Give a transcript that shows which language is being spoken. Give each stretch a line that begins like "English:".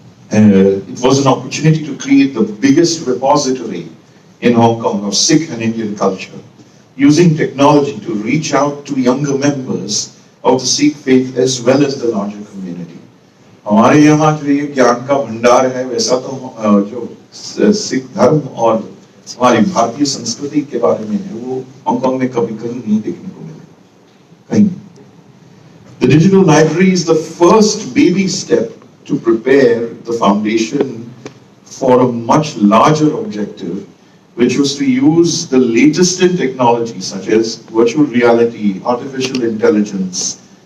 English: It was an opportunity to create the biggest repository in Hong Kong of Sikh and Indian culture, using technology to reach out to younger members of the Sikh faith as well as the larger community.
Hindi: हमारे यहाँ जो ये ज्ञान का भंडार है, वैसा तो जो सिख धर्म और हमारी भारतीय संस्कृति के बारे में है, वो हांगकांग में कभी कहीं नहीं देखने को मिलेगा, कहीं।
English: The digital library is the first baby step to prepare the foundation for a much larger objective, which was to use the latest in technology such as virtual reality, artificial intelligence,